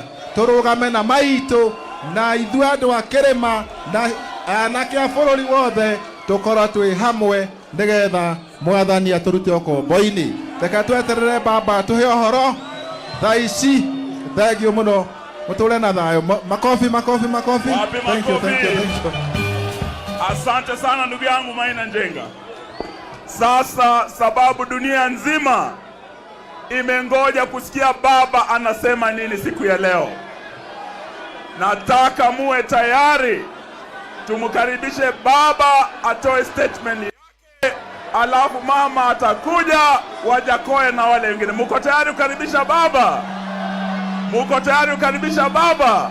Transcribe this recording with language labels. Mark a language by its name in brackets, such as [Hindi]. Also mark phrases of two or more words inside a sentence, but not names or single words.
[Kikuyu] Turugame na maitu na ithu andu a kirima na anake a bururi wothe tukorwo twi hamwe nigetha mwathani aturute ukombo-ini. Reke tweterere baba tuhe ohoro thaici. Thengio muno, muture na thayo. [Swahili] Makofi. [English] Thank you. [Swahili] Asante sana ndugu yangu Maina Njenga. Sasa sababu dunia nzima imengoja kusikia baba anasema nini siku ya leo, nataka muwe tayari tumkaribishe baba atoe statement yake, alafu mama atakuja, Wajakoya na wale wengine. Muko tayari kukaribisha baba?